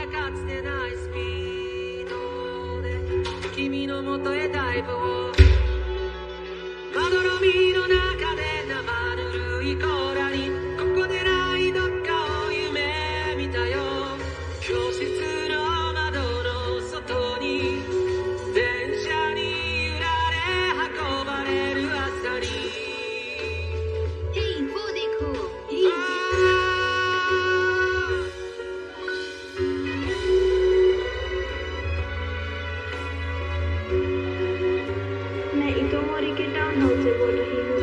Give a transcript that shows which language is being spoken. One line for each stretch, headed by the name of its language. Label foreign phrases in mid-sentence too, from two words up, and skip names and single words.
Japanese: つてないスピードで君のもとへダイブをまどろみの中で生ぬるいコラにここでないどっかを夢見たよ教室の窓の外に電車に揺られ運ばれる朝に
Hindi: Hey, वो देखो मैं इतोमोरी के टाउन हाउस से बोल रही हूँ।